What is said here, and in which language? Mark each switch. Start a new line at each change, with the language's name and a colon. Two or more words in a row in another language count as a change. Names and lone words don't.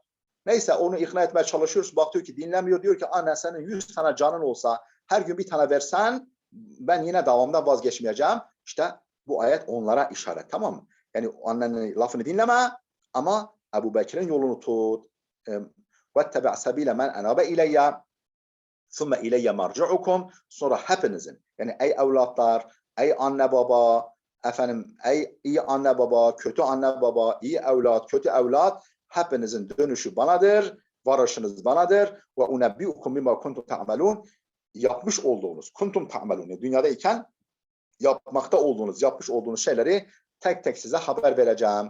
Turkish: Neyse onu ikna etmeye çalışıyoruz, bakıyor ki dinlemiyor, diyor ki anne senin 100 tane canın olsa, her gün bir tane versen, ben yine davamdan vazgeçmeyeceğim. İşte bu ayet onlara işaret, tamam mı? Yani annenin lafını dinleme ama Ebu Bekir'in yolunu tut.
Arabic: وَاتَّبَعْ سَب۪يلَ مَنْ اَنَابَ اِلَيَّ ثُمَّ اِلَيَّ مَرْجِعُكُمْ.
Turkish: Sonra hepinizin, yani ey evlatlar, ey anne baba, efendim ey iyi anne baba, kötü anne baba, iyi evlat, kötü evlat, hepinizin dönüşü banadır, varışınız banadır.
Arabic: وَأُنَبِّئُكُمْ بِمَا كُنْتُمْ تَعْمَلُونَ.
Turkish: Yapmış olduğunuz,
Arabic: كُنْتُمْ تَعْمَلُونَ,
Turkish: dünyadayken yapmakta olduğunuz, yapmış olduğunuz şeyleri tek tek size haber vereceğim.